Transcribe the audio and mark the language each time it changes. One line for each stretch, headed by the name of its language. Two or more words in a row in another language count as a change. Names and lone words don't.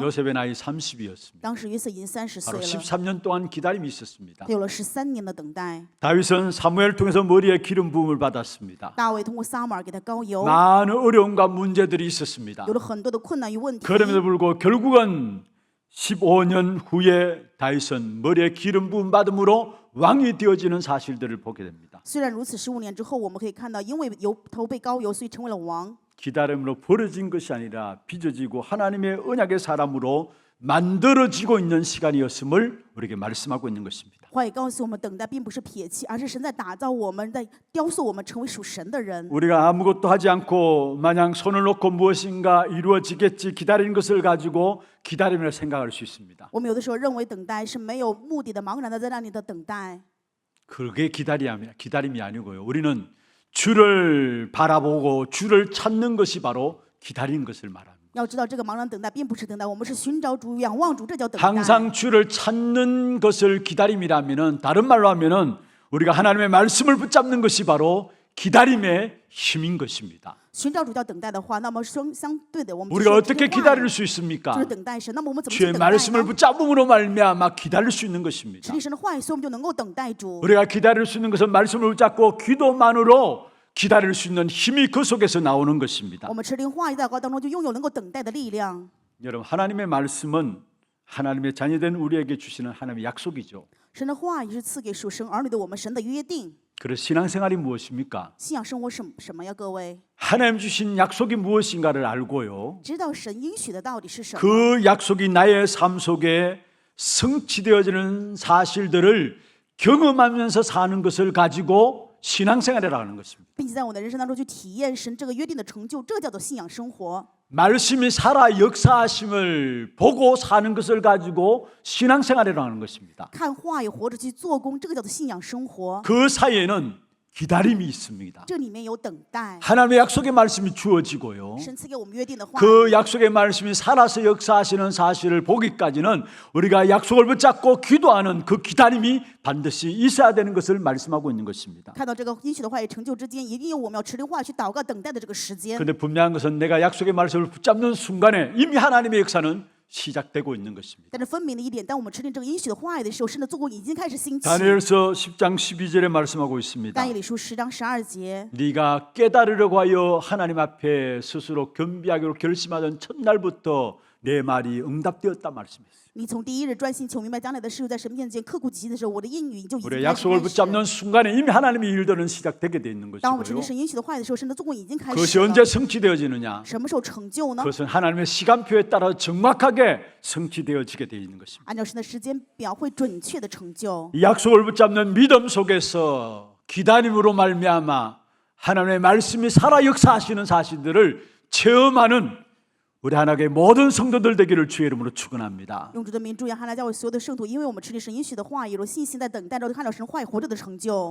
Korean: 요셉의 나이 30이었습니다.
Chinese: 当时约瑟已经30
Korean: 바로
Chinese: 岁了，
Korean: 13년 동안 기다림이 있었습니다.
Chinese: 他有了13年的等待。
Korean: 다윗은 사무엘 통해서 머리에 기름 부음을 받았습니다.
Chinese: 大卫通过撒母耳给他膏油，
Korean: 많은 어려움과 문제들이 있었습니다.
Chinese: 有了很多的困难与问题。
Korean: 그럼에도 불구하고 결국은 15년 후에 다윗은 머리에 기름 부음 받음으로 왕이 되어지는 사실들을 보게 됩니다.
Chinese: 虽然如此，15年之后，我们可以看到，因为头被膏油，所以成为了王。
Korean: 기다림으로 벌어진 것이 아니라 빚어지고 하나님의 언약의 사람으로 만들어지고 있는 시간이었음을 우리에게 말씀하고 있는 것입니다.
Chinese: 话也告诉我们，等待并不是撇弃，而是神在打造我们，在雕塑我们成为属神的人。
Korean: 우리가 아무것도 하지 않고 마냥 손을 놓고 무엇인가 이루어지겠지 기다리는 것을 가지고 기다림을 생각할 수 있습니다.
Chinese: 我们有的时候认为等待是没有目的的，茫然的在那里的等待。
Korean: 그게 기다림이 아니고요. 우리는 주를 바라보고 주를 찾는 것이 바로 기다리는 것을 말합니다.
Chinese: 要知道，这个茫然等待并不是等待，我们是寻找主、仰望主，这叫等待。
Korean: 항상 주를 찾는 것을 기다림이라면은 다른 말로 하면은 우리가 하나님의 말씀을 붙잡는 것이 바로 기다림의 힘인 것입니다.
Chinese: 寻找主叫等待的话，那么相对的，我们
Korean: 우리가 어떻게 기다릴 수
Chinese: 就
Korean: 있습니까?
Chinese: 是等待神。那么我们怎么去
Korean: 주의
Chinese: 等待
Korean: 말씀을
Chinese: 呢？
Korean: 붙잡음으로 말미암아 기다릴 수 있는 것입니다.
Chinese: 实力神的话语，所以我们就能够等待主。
Korean: 우리가 기다릴 수 있는 것은 말씀을 붙잡고 기도만으로 기다릴 수 있는 힘이 그 속에서 나오는 것입니다.
Chinese: 我们持灵话语祷告当中就拥有能够等待的力量。
Korean: 여러분, 하나님의 말씀은 하나님의 자녀된 우리에게 주시는 하나님의 약속이죠.
Chinese: 神的话语是赐给属神儿女的我们神的约定。
Korean: 그래서 신앙생활이 무엇입니까?
Chinese: 信仰生活是什么呀？各位，
Korean: 하나님 주신 약속이 무엇인가를 알고요.
Chinese: 知道神应许的到底是什么？
Korean: 그 약속이 나의 삶 속에 성취되어지는 사실들을 경험하면서 사는 것을 가지고 신앙생활이라고 하는 것입니다.
Chinese: 并且在我的人生当中去体验神这个约定的成就，这叫做信仰生活。
Korean: 말씀이 살아 역사하심을 보고 사는 것을 가지고 신앙생활이라고 하는 것입니다.
Chinese: 看话语活着去做工，这个叫做信仰生活。
Korean: 그 사이에는 기다림이 있습니다.
Chinese: 这里面有等待，
Korean: 하나님의 약속의 말씀이 주어지고요.
Chinese: 神赐给我们约定的话语。
Korean: 그 약속의 말씀이 살아서 역사하시는 사실을 보기까지는 우리가 약속을 붙잡고 기도하는 그 기다림이 반드시 있어야 되는 것을 말씀하고 있는 것입니다.
Chinese: 看到这个应许的话语成就之间，一定有我们要持灵话语去祷告等待的这个时间。
Korean: 그런데 분명한 것은 내가 약속의 말씀을 붙잡는 순간에 이미 하나님의 역사는 시작되고 있는 것입니다.
Chinese: 但是分明的一点，当我们持定这个应许的话语的时候，神的做工已经开始兴起。
Korean: 다니엘서 10장 12절에 말씀하고 있습니다.
Chinese: 但以理书10章12节，
Korean: 네가 깨달으려고 하여 하나님 앞에 스스로 겸비하기로 결심하던 첫날부터 내 말이 응답되었다 말씀했어요.
Chinese: 你从第一日专心求明白将来的事，在神面前刻苦己心的时候，我的应允就已经
Korean: 우리의
Chinese: 开始。
Korean: 약속을 붙잡는 순간에 이미 하나님의 일들은 시작되게 돼 있는
Chinese: 当我们持定
Korean: 것이고요.
Chinese: 神应许的话语的时候，神的做工已经开
Korean: 그것이
Chinese: 始了。
Korean: 언제 성취되어지느냐?
Chinese: 什么时候成就呢？
Korean: 그것은 하나님의 시간표에 따라 정확하게 성취되어지게 돼 있는 것입니다.
Chinese: 按照神的时间表会准确的成就。
Korean: 이 약속을 붙잡는 믿음 속에서 기다림으로 말미암아 하나님의 말씀이 살아 역사하시는 사실들을 체험하는 우리 하나님의 모든 성도들 되기를 주의 이름으로 축원합니다.
Chinese: 用主的名祝愿哈拿教会所有的圣徒，因为我们持定神应许的话语，有信心在等待着看到神话语活着的成就。